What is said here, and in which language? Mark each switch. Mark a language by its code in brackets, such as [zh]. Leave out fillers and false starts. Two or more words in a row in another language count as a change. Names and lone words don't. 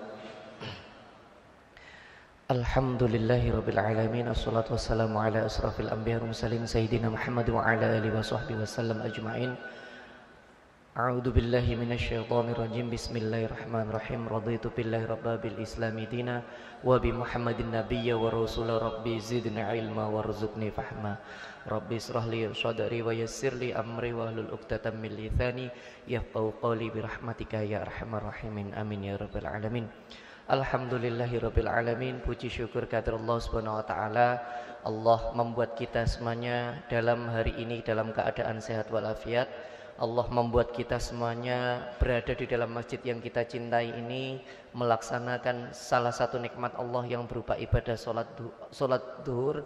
[ar] الحمد لله رب العالمين. الصلاة والسلام على أشرف الأنبياء والمرسلين سيدنا محمد وعلى آله وصحبه وسلم أجمعين. أعوذ بالله من الشيطان الرجيم بسم الله الرحمن الرحيم. رضيت بالله ربا وبالإسلام دينا وبمحمد نبيا ورسولا. رب زدني علما وارزقني فهما. رب اشرح لي صدري ويسر لي أمري واحلل عقدة من لساني يفقهوا قولي برحمتك يا أرحم الراحمين. آمين يا رب العالمين. الحمد لله رب العالمين. [id] Puji syukur kepada Allah [ar] سبحانه وتعالى. [id] Allah membuat kita semuanya dalam hari ini dalam keadaan sehat walafiat. Allah membuat kita semuanya berada di dalam masjid yang kita cintai ini, melaksanakan salah satu nikmat Allah yang berupa ibadah salat duhur.